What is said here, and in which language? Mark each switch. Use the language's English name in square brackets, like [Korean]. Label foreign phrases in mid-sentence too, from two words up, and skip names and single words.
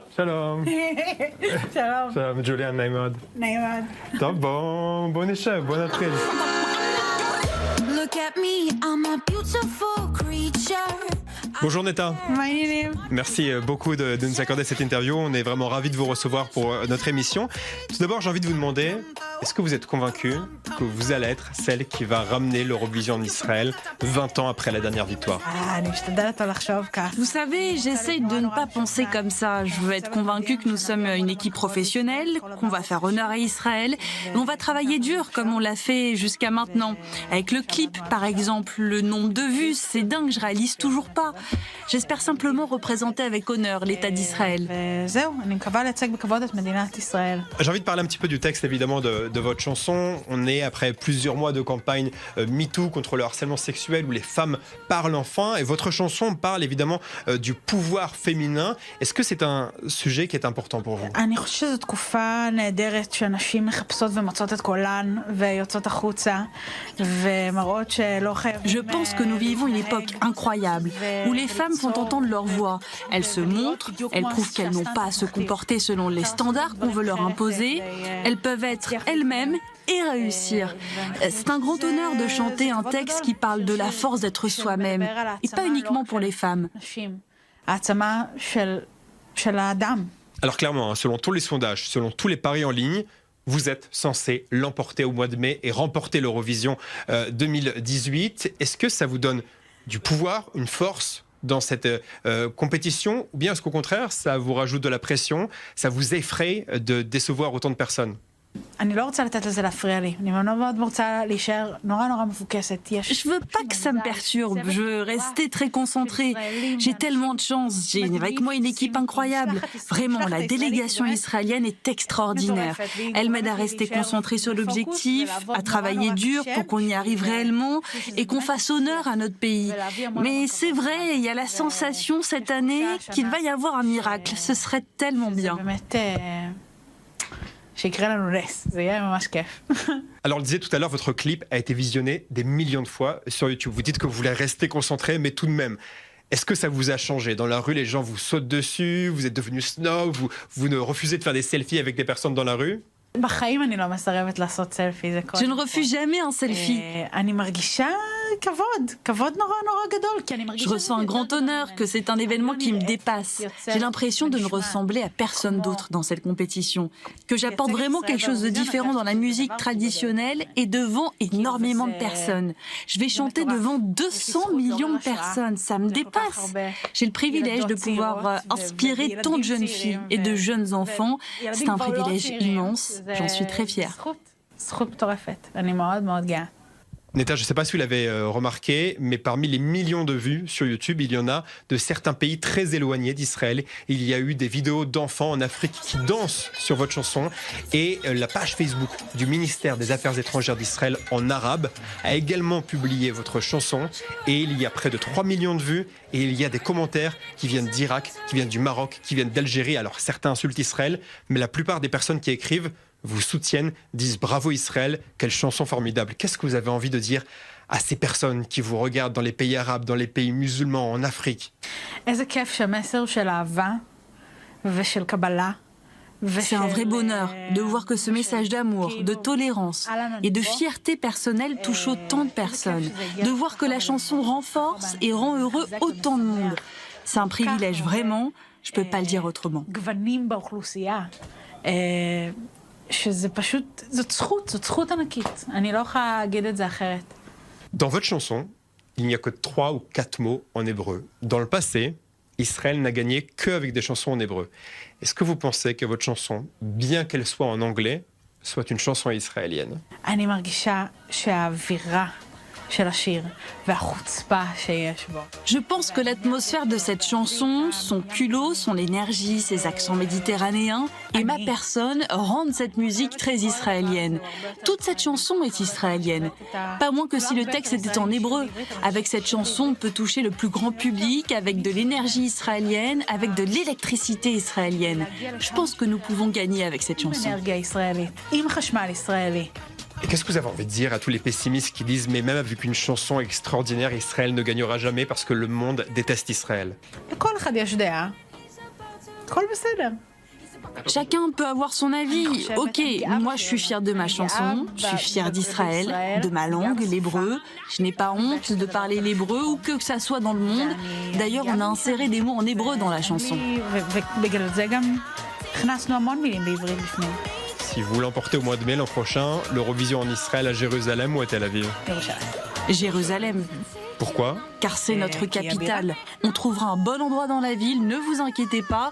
[Hebrew] שלום. שלום. שלום, ג'וליאן, נעים מאוד. נעים מאוד. טוב, בוא נשב, bוא נתחיל. [English] Look at me, I'm a beautiful creature. [French] Bonjour Netta. [Hebrew] מה העניינים? [French] Merci beaucoup de nous accorder cette interview. On est vraiment ravis de vous recevoir pour notre émission. Tout d'abord, j'ai envie de vous demander, est-ce que vous êtes convaincu que vous allez être celle qui va ramener l'Eurovision en Israël 20 ans après la dernière victoire? [Hebrew] אני משתדלת לא לחשוב כך. [French] Vous savez, j'essaye de ne pas penser comme ça. Je veux être convaincue que nous sommes une équipe professionnelle, qu'on va faire honneur à Israël. Et on va travailler dur comme on l'a fait jusqu'à maintenant. Avec le clip, par exemple, le nombre de vues, c'est dingue, je réalise toujours pas. J'espère simplement représenter avec honneur l'État d'Israël. [Hebrew] וזהו, אני מקווה לייצג בכבוד את מדינת ישראל. [French] J'ai envie de parler un petit peu du texte évidemment de votre chanson. On est après plusieurs mois de campagne MeToo contre le harcèlement sexuel où les femmes parlent enfin et votre chanson parle évidemment du pouvoir féminin. Est-ce que c'est un sujet qui est important pour vous? [Hebrew] אני חושבת שזו תקופה נהדרת שנשים מחפשות ומוצאות את קולן ויוצאות החוצה ומראות שלא חייבים. [French] Je pense que nous vivons une époque incroyable où les femmes font entendre leur voix. Elles se montrent, elles prouvent qu'elles n'ont pas à se comporter selon les standards qu'on veut leur imposer. Elles peuvent être elles-mêmes et réussir. C'est un grand honneur de chanter un texte qui parle de la force d'être soi-même et pas uniquement pour les femmes. [Hebrew] העצמה של האדם. [French] Alors clairement, selon tous les sondages, selon tous les paris en ligne, vous êtes censé l'emporter au mois de mai et remporter l'Eurovision 2018. Est-ce que ça vous donne du pouvoir, une force dans cette compétition, ou bien est-ce qu'au contraire, ça vous rajoute de la pression, ça vous effraie de décevoir autant de personnes? [Hebrew] אני לא רוצה לתת לזה להפריע לי. אני מאוד רוצה להישאר נורא מפוקסת. [French] Je veux pas que ça me perturbe, je veux rester très concentrée. J'ai tellement de chance, j'ai avec moi une équipe incroyable. Vraiment, la délégation israélienne est extraordinaire. Elle m'aide à rester concentrée sur l'objectif, à travailler dur pour qu'on y arrive réellement et qu'on fasse honneur à notre pays. Mais c'est vrai, il y a la sensation cette année qu'il va y avoir un miracle. Ce serait tellement bien. [Hebrew] שיקרה לנו נס, זה יהיה ממש כיף. [French] Alors, on le disait tout à l'heure, votre clip a été visionné des millions de fois sur YouTube. Vous dites que vous voulez rester concentré, mais tout de même, est-ce que ça vous a changé? Dans la rue, les gens vous sautent dessus, vous êtes devenu snob, vous ne refusez de faire des selfies avec des personnes dans la rue? [Hebrew] בחיים אני לא מסרבת לעשות סלפי, זה כל... [French] Je ne refuse jamais un selfie. [Hebrew] אני מרגישה כבוד נורא גדול, כי אני מרגישה... [French] Je ressens un grand honneur, que c'est un événement qui me dépasse. J'ai l'impression de ne ressembler à personne d'autre dans cette compétition, que j'apporte vraiment quelque chose de différent dans la musique traditionnelle et devant énormément de personnes. Je vais chanter devant 200 millions de personnes, ça me dépasse. J'ai le privilège de pouvoir inspirer tant de jeunes filles et de jeunes enfants. C'est un privilège immense. J'en suis très fière. [Hebrew] זכות מטורפת, אני מאוד גאה. [French] Netta, je ne sais pas si vous l'avez remarqué, mais parmi les millions de vues sur YouTube, il y en a de certains pays très éloignés d'Israël. Il y a eu des vidéos d'enfants en Afrique qui dansent sur votre chanson. Et la page Facebook du ministère des Affaires étrangères d'Israël en arabe a également publié votre chanson. Et il y a près de 3 millions de vues. Et il y a des commentaires qui viennent d'Irak, qui viennent du Maroc, qui viennent d'Algérie. Alors certains insultent Israël, mais la plupart des personnes qui écrivent vous soutiennent, disent bravo Israël, quelle chanson formidable. Qu'est-ce que vous avez envie de dire à ces personnes qui vous regardent dans les pays arabes, dans les pays musulmans, en Afrique? [Hebrew] איזה כיף שהמסר של אהבה ושל קבלה. [French] C'est un vrai bonheur de voir que ce message d'amour, de tolérance et de fierté personnelle touche autant de personnes. De voir que la chanson renforce et rend heureux autant de monde. C'est un privilège vraiment, je ne peux pas le dire autrement. [Hebrew] גוונים באוכלוסייה. שזה פשוט, זאת זכות ענקית. אני לא יכולה להגיד את זה אחרת. [French] Dans votre chanson, il n'y a que 3 ou 4 mots en hébreu. Dans le passé, Israël n'a gagné qu'avec des chansons en hébreu. Est-ce que vous pensez que votre chanson, bien qu'elle soit en anglais, soit une chanson israélienne? [Hebrew] אני מרגישה שהאווירה של השיר והחוצפה שיש בו. [French] Je pense que l'atmosphère de cette chanson, son culot, son énergie, ses accents méditerranéens et ma personne rendent cette musique très israélienne. Toute cette chanson est israélienne. Pas moins que si le texte était en hébreu. Avec cette chanson, on peut toucher le plus grand public avec de l'énergie israélienne, avec de l'électricité israélienne. Je pense que nous pouvons gagner avec cette chanson. [Hebrew] אנרגיה ישראלית, עם חשמל ישראלי. [French] Et qu'est-ce que vous avez envie de dire à tous les pessimistes qui disent mais même avec une chanson extraordinaire, Israël ne gagnera jamais parce que le monde déteste Israël? [Hebrew] לכל אחד יש דעה. הכל בסדר. [French] Chacun peut avoir son avis. Ok, moi je suis fière de ma chanson, je suis fière d'Israël, de ma langue, l'hébreu. Je n'ai pas honte de parler l'hébreu ou que ça soit dans le monde. D'ailleurs, on a inséré des mots en hébreu dans la chanson. [Hebrew] ובגלל זה גם הכנסנו המון מילים בעברית בפנים. [French] Si vous l'emportez au mois de mai l'an prochain, l'Eurovision en Israël, à Jérusalem ou à Tel Aviv? [Hebrew] ירושלים. [French] Jérusalem, Pourquoi? car c'est notre capitale. On trouvera un bon endroit dans la ville, ne vous inquiétez pas.